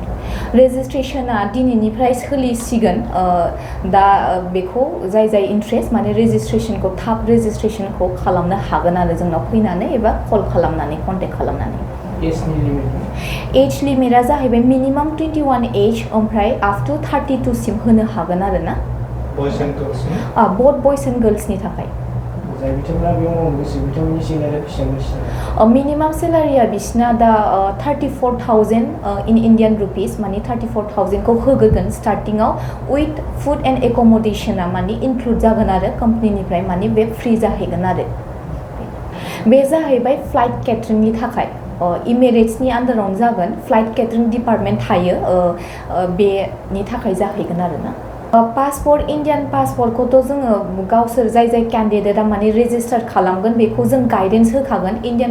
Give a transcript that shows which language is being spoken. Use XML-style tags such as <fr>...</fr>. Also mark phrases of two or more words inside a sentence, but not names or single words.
<brx>रेजिस्ट्रेशना दिनैनिफ्राय सोलिसिगोन दा बेखौ जाय इन्ट्रेस्ट माने रेजिस्ट्रेशनखौ थाब रेजिस्ट्रेशनखौ खालामनो हागोन आरो जोंनाव फैनानै एबा कल खालामनानै कन्टेक्ट खालामनानै</brx> <en>age limit</en> <brx>जाहैबाय</brx> <en>minimum 21 age</en> <brx>ओमफ्राय</brx> <en>up to 32</en> <brx>सिम होनो हागोन आरो ना</brx> <en>boys and girls both boys and girls</en> <brx>थाखाय</brx> <en>minimum salary</en> <brx>बिसिना दा</brx> <en>34,000 in Indian rupees</en> <brx>माने 34,000 को होगोन</brx> <en>starting with food and accommodation</en> <brx>माने इनक्लूड जागोन आरो कंपनीनिफ्राय माने बे फ्री जाहैगोन आरो बे जाहैबाय</brx> <en>flight catering</en> <brx>थाखाय इमिरेट्सनि आन्डारावनो जागोन</brx> <en>flight catering department</en> <brx>थायो बेनि थाखाय जाहैगोन आरोना</brx> <en>passport Indian passport'</en> <brx>जोङो गावसोर जाय कैंडिडेटआ माने रेजिस्टार खालामगोन बेखौ जों गाइडेन्स होखागोन इंडियन</brx>